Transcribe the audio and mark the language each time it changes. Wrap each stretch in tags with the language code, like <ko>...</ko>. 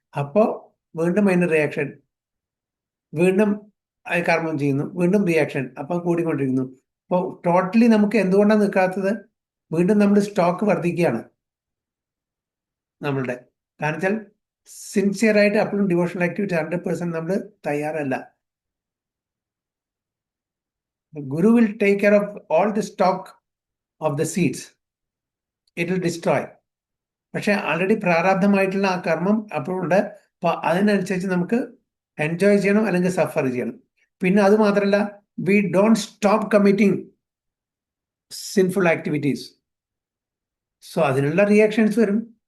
<ml>അപ്പോൾ വീണ്ടും അതിന് റിയാക്ഷൻ, വീണ്ടും കർമ്മം ചെയ്യുന്നു, വീണ്ടും റിയാക്ഷൻ, അപ്പം കൂടിക്കൊണ്ടിരിക്കുന്നു. അപ്പോൾ ടോട്ടലി നമുക്ക് എന്തുകൊണ്ടാണ് നിൽക്കാത്തത്? വീണ്ടും നമ്മൾ സ്റ്റോക്ക് വർദ്ധിക്കുകയാണ് നമ്മളുടെ. കാരണം വെച്ചാൽ സിൻസിയറായിട്ട് അപ്പോഴും ഡിവോഷണൽ ആക്ടിവിറ്റി 100% നമ്മൾ തയ്യാറല്ല.</ml> <en>The Guru will take care of all the stock of the seeds. It will destroy.</en> <ml>പക്ഷെ ആൾറെഡി പ്രാരാബ്ധമായിട്ടുള്ള ആ കർമ്മം അപ്പോഴുണ്ട്. അപ്പൊ അതിനനുസരിച്ച് നമുക്ക് എൻജോയ് ചെയ്യണം അല്ലെങ്കിൽ സഫർ ചെയ്യണം. പിന്നെ അത് മാത്രമല്ല,</ml> <en>We don't stop committing sinful activities.</en> <ml>So അതിനുള്ള റിയാക്ഷൻസ് വരും.</ml>